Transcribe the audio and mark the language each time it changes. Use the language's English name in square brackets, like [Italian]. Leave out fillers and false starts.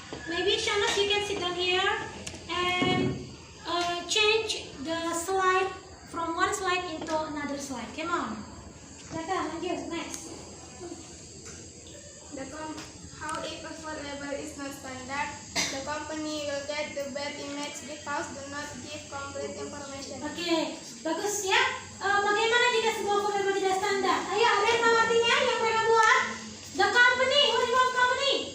[English] Maybe Shanas, you can sit down here and change the slide from one slide into another slide. Come on. Lanjut, next. How if a food label is not standard, the company will get the bad image because do not give complete information. [Indonesian] Oke, bagus ya. Bagaimana jika sebuah food label tidak standar? Ayo, ada yang tahu artinya yang mereka buat? [English] The company, what is the company?